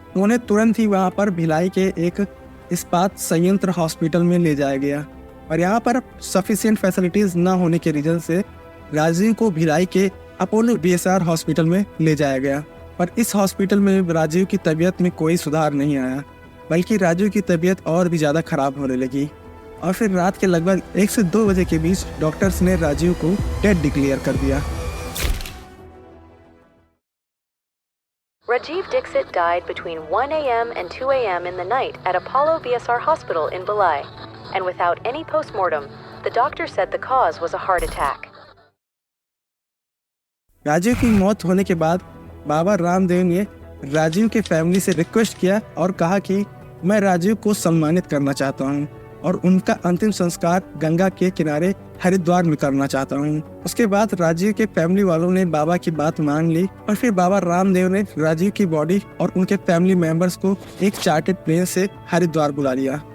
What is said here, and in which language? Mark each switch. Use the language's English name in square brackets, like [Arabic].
[Hindi] उन्हें तुरंत ही वहाँ पर भिलाई के एक इस्पात संयंत्र हॉस्पिटल में ले जाया गया और यहाँ पर सफिशिएंट फैसिलिटीज न होने के रीजन से राजीव को भिलाई के अपोलो BSR हॉस्पिटल में ले जाया गया। पर इस हॉस्पिटल में राजीव की तबीयत में कोई सुधार नहीं आया, बल्कि राजीव की तबीयत और भी ज़्यादा खराब होने लगी। और फिर रात के लगभग 1 से 2 बजे के बीच डॉक्टर्स ने राजीव को डेड डिक्लेयर कर दिया। [English] Rajiv Dixit died between 1 a.m. and 2 a.m. in the night at Apollo BSR Hospital in Bhilai, and without any postmortem, the doctor said the cause was a heart attack. [Hindi] Rajiv की मौत होने के बाद बाबा रामदेव ने राजीव के family से रिक्वेस्ट किया और कहा कि मैं राजीव को सम्मानित करना चाहता हूं और उनका अंतिम संस्कार गंगा के किनारे हरिद्वार में करना चाहता हूं। उसके बाद राजीव के फैमिली वालों ने बाबा की बात मान ली और फिर बाबा रामदेव ने राजीव की बॉडी और उनके फैमिली मेंबर्स को एक चार्टर्ड प्लेन से हरिद्वार बुला लिया।